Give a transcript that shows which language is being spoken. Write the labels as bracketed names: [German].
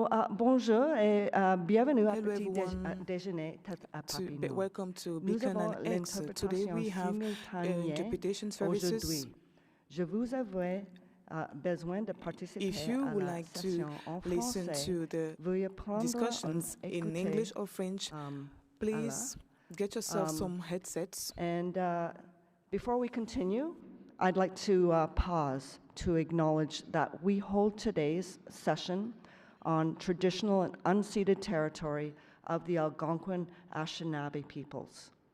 [French] Bonjour et bienvenue à Petit Déjeuner à Papineau. [English] Welcome to Bacon and Eggheads. Today we have interpretation services. [French] Je vous avais besoin de participer [English] If you would like to listen to the discussions in English or French, please get yourself some headsets. And before we continue, I'd like to pause to acknowledge that we hold today's session on traditional and unceded territory of the Algonquin Anishinaabe peoples.